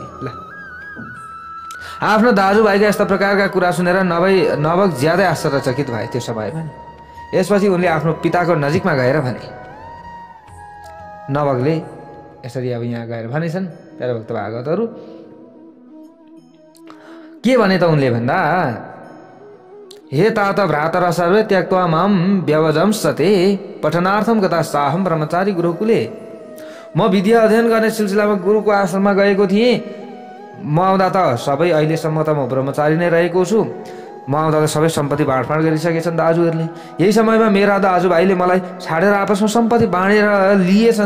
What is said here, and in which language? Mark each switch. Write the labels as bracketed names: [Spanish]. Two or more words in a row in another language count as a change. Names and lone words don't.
[Nepali] ल आफ्नो दाजुभाइका यस्ता प्रकारका कुरा सुनेर नवक ज्यादै आश्चर्यचकित भए त्यो समयमा। यसपछि उनले आफ्नो पिताको नजिकमा गएर भने, नवकले यसरी अब यहाँ गएर भनेछन् प्यारा भक्त भागवतहरू, के भने त उनले भन्दा, [Sanskrit] हे तात भ्रातर सर्वे त्यक्त्वा मां व्यवजंसते पठनार्थम गता साहम ब्रह्मचारी गुरुकुले। [Nepali] म विद्या अध्ययन गर्ने सिलसिलामा गुरुको आश्रममा गएको थिएँ। म आउँदा त सबै, अहिलेसम्म त म ब्रह्मचारी नै रहेको छु, म आउँदा त सबै सम्पत्ति बाँडफाँड गरिसकेछन् दाजुहरूले। यही समयमा मेरा दाजुभाइले मलाई छाडेर आपसमा सम्पत्ति बाँडेर लिएछन्।